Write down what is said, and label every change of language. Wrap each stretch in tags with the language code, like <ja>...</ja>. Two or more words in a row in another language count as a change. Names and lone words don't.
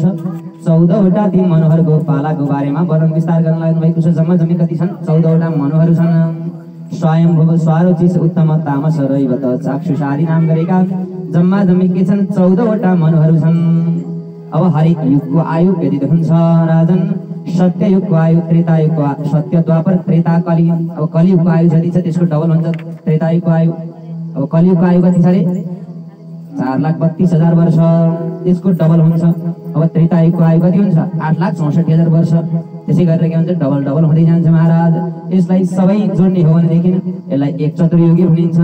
<ne>14 वटा ती मनुहरूको पालाको बारेमा वर्णन विस्तार गर्न लाग्नु भएको छ। जम्मा जम्मी कति छन्? 14 वटा मनुहरू छन्। स्वयंभुव स्वारोचिस उत्तम तामस रैवत चाक्षुषादि नाम गरेका जम्मा जम्मी के छन्? 14 वटा मनुहरू छन्। अब हरेक युगको आयु व्यतीत हुन्छ। राजन सत्य युगको आयु, त्रेता युगको सत्य, द्वापर, त्रेता, कलि। अब कलियुगको आयु जति छ त्यसको डबल हुन्छ त्रेता युगको आयु। अब कलियुगको आयु कति छ रे? 4,32,000 वर्ष, त्यसको डबल हुन्छ। अब त्रेता युगको आयु कति हुन्छ? 8,64,000 वर्ष। त्यसै गरेर के हुन्छ? डबल डबल हुँदै जान्छ महाराज। यसलाई सबै जोड्ने हो भनेदेखि यसलाई एक चतुर्युगी भनिन्छ।</ne>